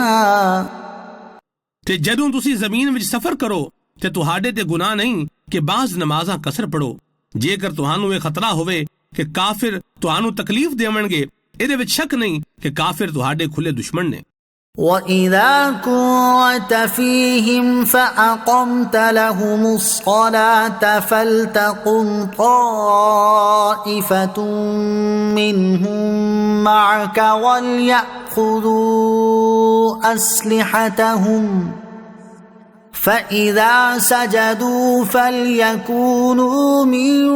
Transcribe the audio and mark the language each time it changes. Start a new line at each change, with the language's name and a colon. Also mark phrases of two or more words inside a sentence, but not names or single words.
Punjabi: تے جدوں تسی زمین وچ سفر کرو تے تہاڈے تے گناہ نہیں کہ بعض نمازاں قصر پڑھو. جیکر تہانوں یہ خطرہ ہووے کہ کافر تہانوں تکلیف دیونگے ایہدے وچ شک نہیں کہ کافر تہاڈے کھلے دشمن نے.
Arabic: وَإِذَا كُنتَ فِيهِمْ فَأَقَمْتَ لَهُمُ الصَّلَاةَ فَلْتَقُمْ طَائِفَةٌ مِّنْهُمْ مَعَكَ وَلْيَأْخُذُوا أَسْلِحَتَهُمْ فَإِذَا سَجَدُوا فَلْيَكُونُوا مِنْ